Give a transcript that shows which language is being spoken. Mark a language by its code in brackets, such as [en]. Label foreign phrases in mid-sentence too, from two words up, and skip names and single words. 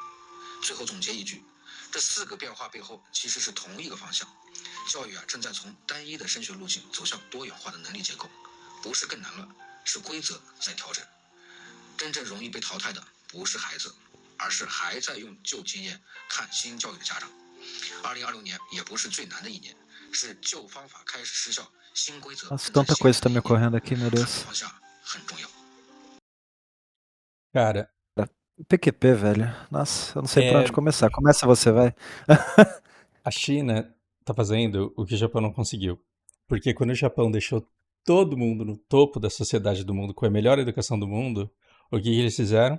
[zh] 最后总结一句，这4个变化背后其实是同一个方向，教育正在从单一的升学路径走向多元化的能力结构，不是更难了，是规则在调整。真正容易被淘汰的不是孩子，而是还在用旧经验看新教育的家长。2026年也不是最难的一年，是旧方法开始失效，新规则 [pt] Nossa, [zh] 正在 [pt] tanta [zh] 显 [pt] coisa [zh] 现 [pt] tá [zh] 的 [pt] me [zh] 一年。 [pt] ocorrendo aqui, meu [zh] 看对 [pt] Deus. [zh] 方向很重要。 [pt] Cara, PQP, velho. Nossa, eu não sei por onde é, começar. Começa você, vai. a China tá fazendo o que o Japão não conseguiu. Porque quando o Japão deixou todo mundo no topo da sociedade do mundo com a melhor educação do mundo, o que que eles fizeram?